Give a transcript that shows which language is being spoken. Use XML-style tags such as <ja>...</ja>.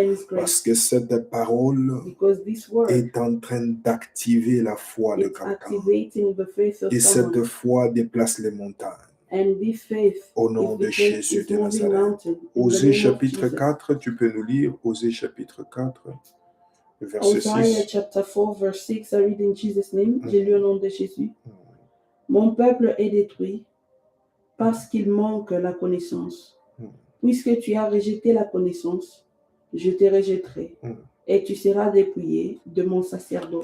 <fr>Parce que cette parole est en train d'activer la foi de quelqu'un. Et cette foi déplace les montagnes. Au nom de Jésus de Nazareth. Osée chapitre 4, tu peux nous lire Osée chapitre 4, verset 6.</fr> <en>Isaiah chapter 4 verse 6, I read in Jesus' name.</en> <fr>J'ai lu au nom de Jésus. Mon peuple est détruit parce qu'il manque la connaissance. Puisque tu as rejeté la connaissance, je te rejetterai et tu seras dépouillé de mon sacerdoce.</fr>